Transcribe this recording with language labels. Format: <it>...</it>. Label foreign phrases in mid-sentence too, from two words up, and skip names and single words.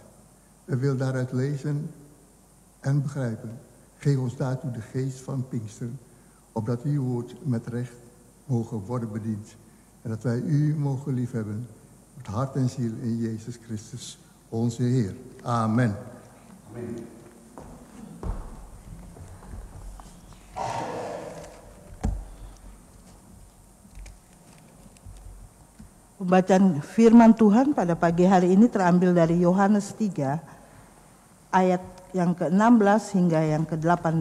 <nl>We willen daaruit lezen en begrijpen. Geef ons daartoe de geest van Pinksteren, opdat uw woord met recht mogen worden bediend. En dat wij u mogen liefhebben, met hart en ziel in Jezus Christus, onze Heer. Amen. Amen.</nl> <id>Pembacaan firman Tuhan pada pagi hari ini terambil dari Yohanes 3 ayat yang ke-16 hingga yang ke-18.</id>